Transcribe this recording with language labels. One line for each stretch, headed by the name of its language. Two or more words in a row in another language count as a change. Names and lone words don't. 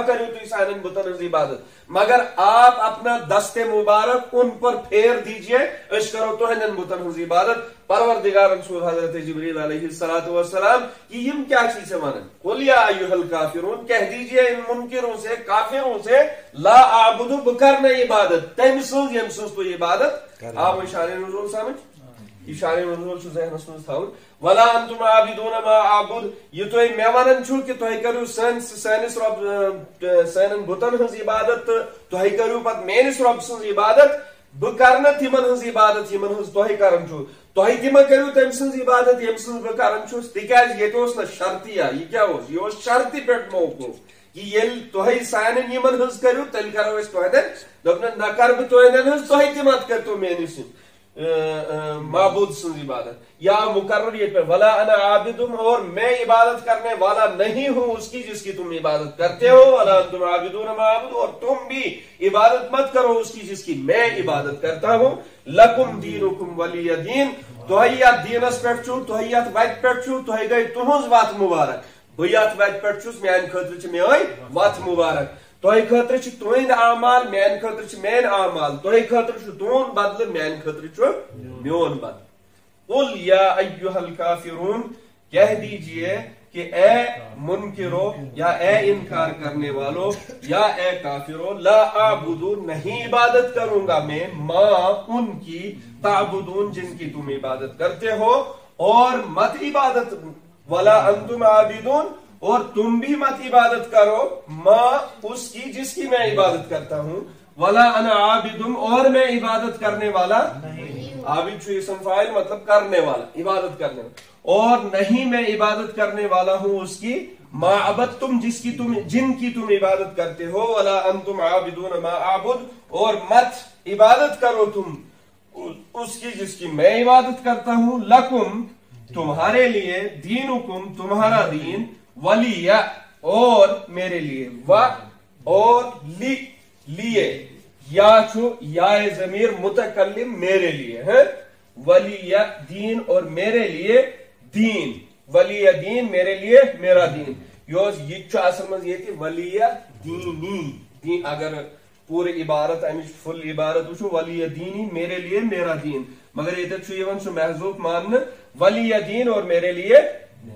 Kashmiri: کرو تو سانن بتن ہنز عبادت
Urdu: مگر آپ اپنا دست مبارک ان پر پھیر دیجئے
Kashmiri: اس کرو تہندین بتن ہنز عبادت پروردگارن سوز
Arabic: حضرت جبریل علیہ الصلوۃ والسلام
Kashmiri: کہ یم کیا چیز ونن
Arabic: قل یا ایھا الکافرون
Urdu: کہہ دیجئے ان منکروں سے کافروں سے
Arabic: لا اعبد
Kashmiri: بکر نہ عبادت تم سوز یم سوز تو عبادت
Urdu: آپ شان نزول سمجھ
Kashmiri: یہ شان نزول چھ ذہنس مز تھاون
Arabic: ولا انتم عابدون ما اعبد
Kashmiri: یہ تو میں ونن چھو کہ تہ کرو سانس رب سانن بتن ہنز عبادت تہ کرو پت میانس رب سنز عبادت بہ کرنا تمن ہنز عبادت یمن ہنز تہ کرن چھو تہ تم کرو تم سنز عبادت یم سنز بہ کرن چھس تکیاز یہ تو نہ شرطیہ یہ کیا اوس یہ اوس شرطی پٹ موقوف کہ یل تہ سانن یمن ہنز کرو تیل کرو اس تہندین دپن نہ کر بہ تہندین ہنز تہ تہ مت کر تو میانس معبود سنز عبادت یا مقرر یہ پہ
Arabic: ولا انا عابدم
Urdu: اور میں عبادت کرنے والا نہیں ہوں اس کی جس کی تم عبادت کرتے ہو
Arabic: ولا انتم عابدون ما اعبد
Urdu: اور تم بھی عبادت مت کرو اس کی جس کی میں عبادت کرتا ہوں
Arabic: لکم دینکم ولی دین
Kashmiri: تہیت دینس پہ چھو تہیت وت پہ چھو تہ گئی تہنز وت مبارک بہ یت وت پہ چھس میان خاطر چھ میٲنۍ وت مبارک تہ خاطر چھ تہند اعمال میان خاطر چھ میٲنۍ اعمال تہ خاطر چھ تہند بدلہ میان خاطر چھ میون بدلہ
Arabic: قل یا ایھا الکافرون
Urdu: کہہ دیجئے کہ اے منکرو یا اے انکار کرنے والو یا اے کافرو لا اعبد نہیں عبادت کروں گا میں
Kashmiri: ما
Urdu: ان کی تعبدون جن کی تم عبادت کرتے ہو اور مت عبادت
Arabic: ولا انتم عابدون
Urdu: اور تم بھی مت عبادت کرو ما اس کی جس کی میں عبادت کرتا ہوں
Arabic: ولا انا عابدم
Urdu: اور میں عبادت کرنے والا
Kashmiri: عابد چھو اسم فاعل
Urdu: مطلب کرنے والا عبادت کرنے والا اور نہیں میں عبادت کرنے والا ہوں اس کی
Arabic: ما عبدتم
Urdu: جس کی تم جن کی تم عبادت کرتے ہو
Arabic: ولا انتم عابدون ما اعبد
Urdu: اور مت عبادت کرو تم اس کی جس کی میں عبادت کرتا ہوں لکم تمہارے لیے دینکم تمہارا دین ولی اور میرے لیے و اور لیے
Kashmiri: یا چھو یا ضمیر
Urdu: متکلم میرے لیے ہے
Arabic: ولی دین
Urdu: اور میرے لیے دین ولی دین میرے لیے میرا دین
Kashmiri: یہ چھو اصل مز یہ کہ
Arabic: ولی دینی دین
Kashmiri: اگر پوری عبارت امچ فل عبارت وچھو
Arabic: ولی دینی
Urdu: میرے لیے میرا دین
Kashmiri: مگر یہ چھو یہ سو محذوف
Urdu: ماننا
Arabic: ولی دین
Urdu: اور میرے لیے